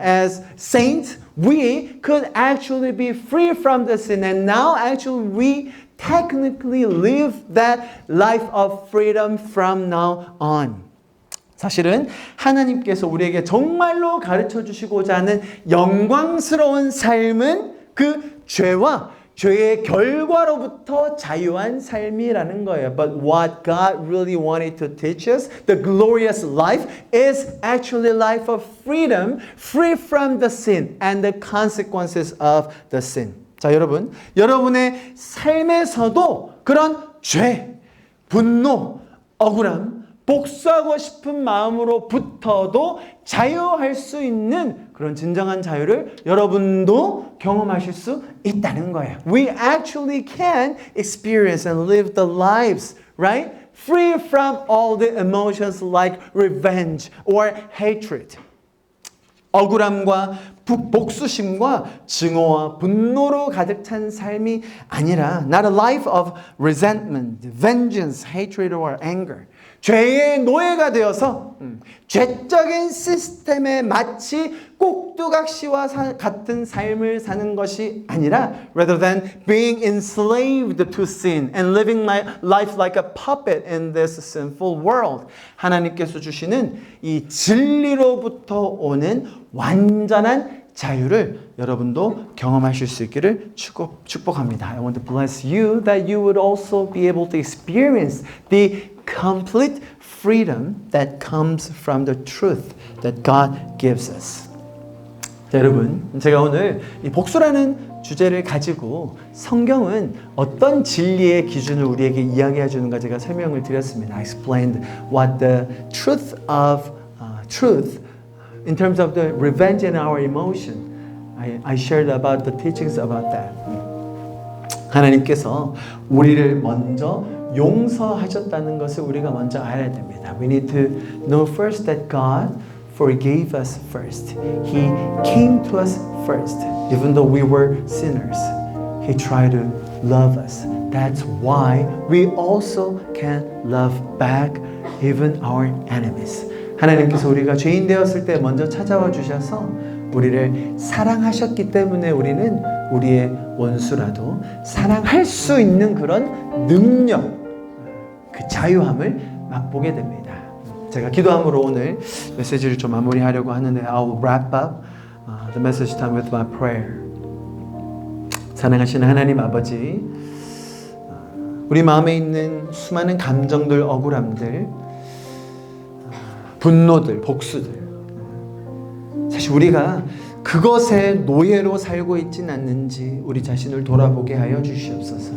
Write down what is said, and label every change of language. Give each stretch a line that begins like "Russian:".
English: As saints, we could actually be free from the sin and now actually we technically live that life of freedom from now on.
Korean: 사실은 하나님께서 우리에게 정말로 가르쳐 주시고자 하는 영광스러운 삶은 그 죄의 결과로부터 자유한 삶이라는 거예요.
English: But what God really wanted to teach us, the glorious life, is actually a life of freedom, free from the sin and the consequences of the sin.
Korean: 자, 여러분, 여러분의 삶에서도 그런 죄, 분노, 억울함, 복수하고 싶은 마음으로부터도 자유할 수 있는 그런 진정한 자유를 여러분도 경험하실 수 있다는 거예요.
English: We actually can experience and live the lives, right? Free from all the emotions like revenge or hatred.
Korean: 억울함과 복수심과 증오와 분노로 가득 찬 삶이 아니라
English: not a life of resentment, vengeance, hatred or anger.
Korean: 죄의 노예가 되어서 죄적인 시스템에 마치 꼭두각시와 같은 삶을 사는 것이 아니라
English: rather than being enslaved to sin and living life like a puppet in this sinful world.
Korean: 하나님께서 주시는 이 진리로부터 오는 완전한 자유를 여러분도 경험하실 수 있기를 축복합니다.
English: I want to bless you that you would also be able to experience the complete freedom that comes from the truth that God gives us.
Korean: 자, 여러분, 제가 오늘 이 복수라는 주제를 가지고 성경은 어떤 진리의 기준을 우리에게 이야기해 주는가 제가 설명을 드렸습니다.
English: I explained what the truth of truth in terms of the revenge and our emotion. I shared about the teachings about that.
Korean: 하나님께서 우리를 먼저 용서하셨다는 것을 우리가 먼저 알아야 됩니다.
English: We need to know first that God forgave us first. He came to us first. Even though we were sinners, He tried to love us. That's why we also can love back even our enemies.
Korean: 하나님께서 우리가 죄인 되었을 때 먼저 찾아와 주셔서 우리를 사랑하셨기 때문에 우리는 우리의 원수라도 사랑할 수 있는 그런 능력, 그 자유함을 맛보게 됩니다. 제가 기도함으로 오늘 메시지를 좀 마무리하려고 하는데
English: I will wrap up the message time with my prayer.
Korean: 사랑하시는 하나님 아버지, 우리 마음에 있는 수많은 감정들, 억울함들, 분노들, 복수들, 사실 우리가 그것의 노예로 살고 있진 않는지 우리 자신을 돌아보게 하여 주시옵소서.